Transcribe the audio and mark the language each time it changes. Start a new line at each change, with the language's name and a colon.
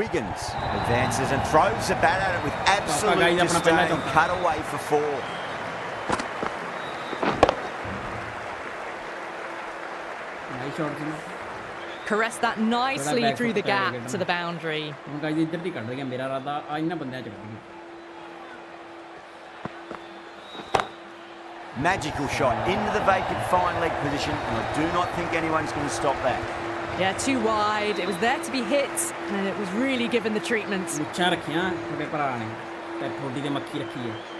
English: Wiggins advances and throws the bat at it with absolute disdain. Cut away for 4. Nice shot. Caress that nicely through the gap to the boundary.
Punjabi: ਹੁਣ guys ਇੱਧਰ ਦੀ ਕੱਢ ਗਿਆ, ਮੇਰਾ ਇਰਾਦਾ ਆ ਇਹਨਾਂ ਬੰਦਿਆਂ ਚ ਕੱਢ ਗਿਆ।
English: Magical shot into the vacant fine leg position, and I do not think anyone's going to stop that. Yeah, too wide. It was there to be hit, and it was really given the treatment.
Punjabi: ਮੁੱਛਾਂ ਰੱਖੀਆਂ ਤੁਹਾਡੇ ਭਰਾ ਨੇ ਤੇ ਠੋਡੀ ਦੇ ਮੱਖੀ ਰੱਖੀ ਹੈ।